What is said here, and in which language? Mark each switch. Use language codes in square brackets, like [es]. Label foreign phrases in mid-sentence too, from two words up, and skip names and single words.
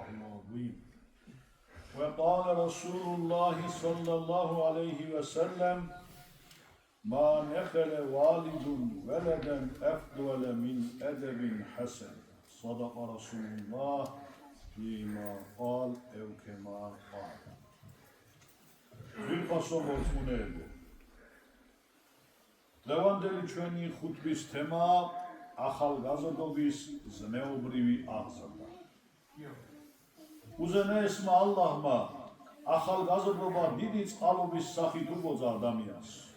[ar] العظيم وقال رسول الله صلى الله عليه وسلم ما نخل والد ولدا أفضل من أدب حسن صدق رسول الله فيما قال أو كما قال [ka] დღევანდელი ჩვენი ხუთბის თემა ახალგაზრდობის ზნეობრივი აღზრდა. უზენაესმა ალლაჰმა ახალგაზრდობა დიდი წყალობის სახით უბოძა ადამიანს.